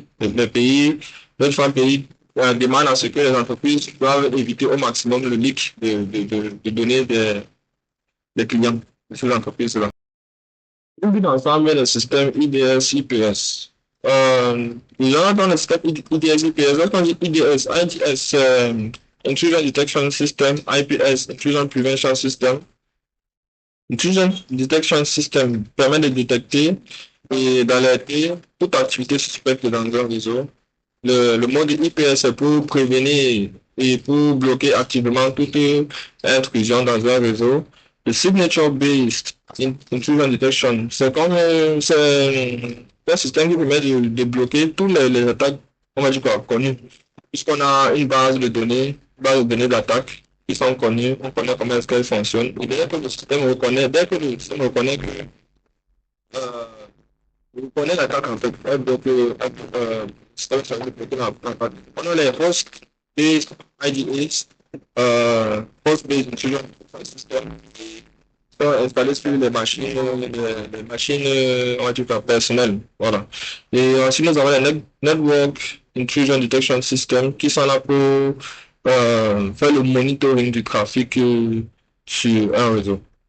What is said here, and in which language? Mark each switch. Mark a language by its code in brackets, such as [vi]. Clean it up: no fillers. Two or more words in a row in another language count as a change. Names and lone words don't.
[fr] Nos différents pays demandent à ce que les entreprises doivent éviter au maximum le leak de données des clients de ces entreprises-là. Une vue d'ensemble, le système IDS-IPS. Déjà, dans le système IDS-IPS, lorsqu'on dit IDS, IDS, [en] Intrusion Detection System, [fr] IPS, [en] Intrusion Prevention System, Intrusion Detection System [fr] permet de détecter et d'alerter toute activité suspecte dans un réseau. Le mode IPS est pour prévenir et pour bloquer activement toute intrusion dans un réseau. [en] Le Signature-Based Intrusion Detection, [fr] c'est un système qui permet de bloquer tous les attaques, on va dire quoi, connues. Puisqu'on a une base de données d'attaque qui sont connues, on connaît comment est-ce qu'elles fonctionnent. Et dès que le système reconnaît que euh, vous connaissez l'attaque en fait. Donc, système sur le côté on a les hosts et IDEs, [en] host-based intrusion system, [fr] qui sont installés sur les machines on va dire, personnelles. Voilà. Et ensuite, nous avons les [en] Network Intrusion Detection System [fr] qui sont là pour faire le monitoring du trafic sur un réseau.